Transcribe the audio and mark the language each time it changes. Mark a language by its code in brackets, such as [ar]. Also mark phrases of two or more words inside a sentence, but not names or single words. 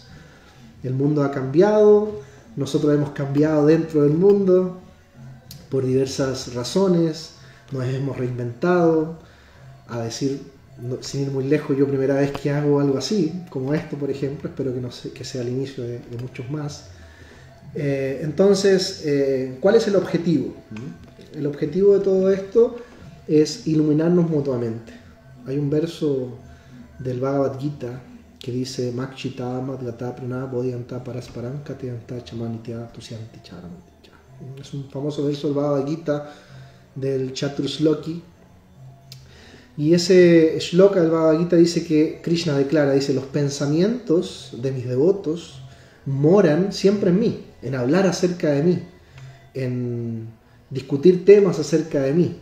[es] El mundo ha cambiado, nosotros hemos cambiado dentro del mundo por diversas razones, nos hemos reinventado, a decir, sin ir muy lejos, yo primera vez que hago algo así, como esto por ejemplo, espero que sea el inicio de muchos más. Entonces, ¿cuál es el objetivo? El objetivo de todo esto es iluminarnos mutuamente. Hay un verso del Bhagavad Gita que dice [sa] मच्चित्ता मद्गत प्राणा बोधयन्तः परस्परम् कथयन्तः च मां नित्यं तुष्यन्ति च रमन्ति च. [es] Es un famoso verso del Bhagavad Gita del Chaturshloki. Y ese shloka del Bhagavad Gita dice que Krishna declara, dice, los pensamientos de mis devotos moran siempre en mí, en hablar acerca de mí, en discutir temas acerca de mí.